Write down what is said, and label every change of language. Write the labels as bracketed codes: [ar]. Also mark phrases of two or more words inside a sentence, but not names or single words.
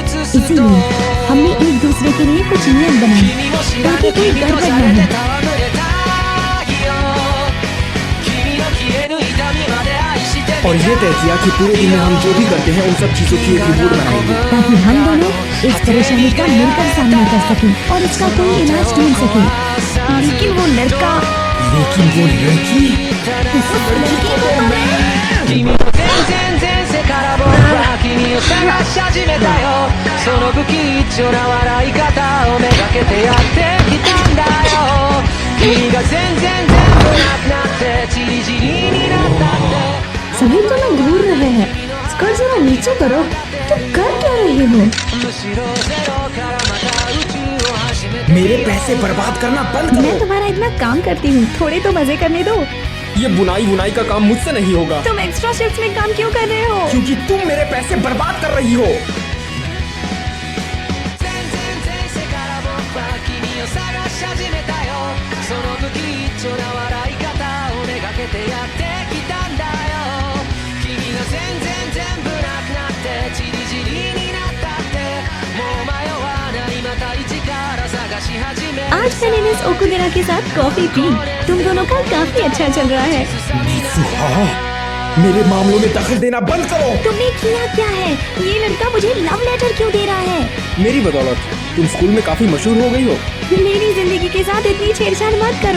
[hi] इसीलिए हमने एक दूसरे के लिए कुछ नियम बनाए ताकि कोई गड़बड़ न हो। और ये तय किया कि पूरे दिन में हम जो भी करते हैं उन सब चीजों की एक रिपोर्ट बनाएंगे, ताकि हम दोनों इस परेशानी का मिलकर सामना कर सकें और इसका कोई इलाज ढूंढ सकें। लेकिन वो लड़की [ja] 君の全然前世から僕は君を探し始めたよ。その不吉祥な笑い方をめがけてやってきたんだよ。君が全然全部なくなってチリチリになったって。 [hi] सभी तो ना घूर रहे हैं, स्कर्ट जरा नीचे करो, तुम कर क्या रहे हो? मेरे पैसे बर्बाद करना बंद करो। मैं तुम्हारा इतना काम करती हूँ, थोड़े तो मजे करने दो। ये बुनाई का काम मुझसे नहीं होगा। तुम एक्स्ट्रा शिफ्ट में काम क्यों कर रहे हो? क्योंकि तुम मेरे पैसे बर्बाद कर रही हो। [ja] その不吉祥な笑い方をめがけてやってきたんだよ。君が全然全部なくなってチリチリになったってもう迷わないまた一から探し始める。 [hi] आज मैंने मिस ओकुगेरा के साथ कॉफी पी, तुम दोनों का काफी अच्छा चल रहा है। मेरे मामलों में दखल देना बंद करो। तुमने किया क्या है? ये लड़का मुझे लव लेटर क्यों दे रहा है? मेरी बदौलत तुम स्कूल में काफी मशहूर हो गई हो। मेरी जिंदगी के साथ इतनी छेड़छाड़ मत करो।